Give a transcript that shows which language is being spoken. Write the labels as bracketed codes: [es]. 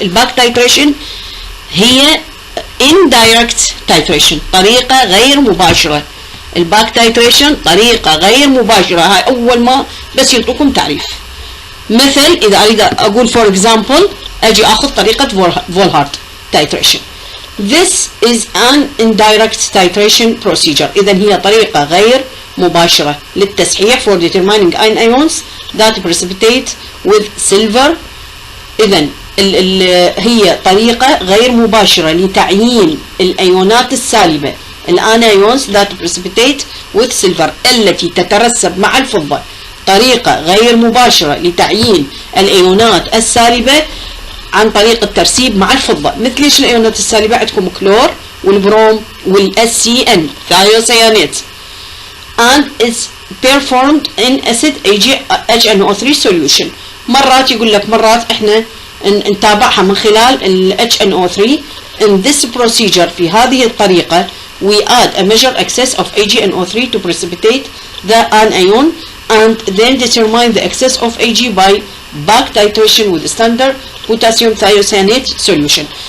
[ar] الباك تايتريشن هي [en] indirect titration [ar] طريقة غير مباشرة. الباك تايتريشن طريقة غير مباشرة. هاي أول ما بس يعطوكم تعريف. مثل إذا أريد أقول [en] for example [ar] أجي أخذ طريقة فولهارت titration. [en] This is an indirect titration procedure. [ar] إذا هي طريقة غير مباشرة للتسحيح [en] for determining ions that precipitate with silver. [ar] إذا هي طريقة غير مباشرة لتعيين الأيونات السالبة الانايونز [en] that precipitate with silver [ar] التي تترسب مع الفضة. طريقة غير مباشرة لتعيين الأيونات السالبة عن طريق الترسيب مع الفضة. مثل ايش الأيونات السالبة؟ عندكم كلور والبروم والSCN ثايوسيانات. [en] and is performed in acid HNO3 solution. [ar] مرات يقول لك مرات احنا نتابعها من خلال ال HNO3. [en] in this procedure [ar] في هذه الطريقة [en] we add a measure excess of AgNO3 to precipitate the anion and then determine the excess of Ag by back titration with standard potassium thiocyanate solution.